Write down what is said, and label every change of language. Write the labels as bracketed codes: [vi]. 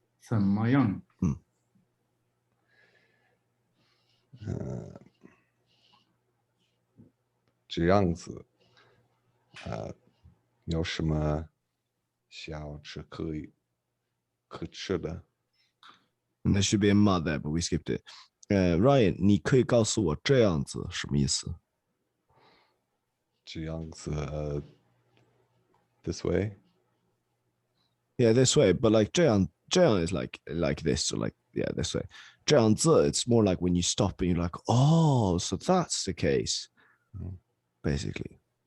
[zh] 怎么样？这样子，有什么小吃可吃的？ [en] And there should be a ma there, but we skipped it. [zh] Ryan, 你可以告诉我这样子什么意思？这样子， this way. [en] Yeah, this way, but like 这样 is like this, or like yeah, this way. 这样子 it's more like when you stop and you're like, oh, so that's the case, basically.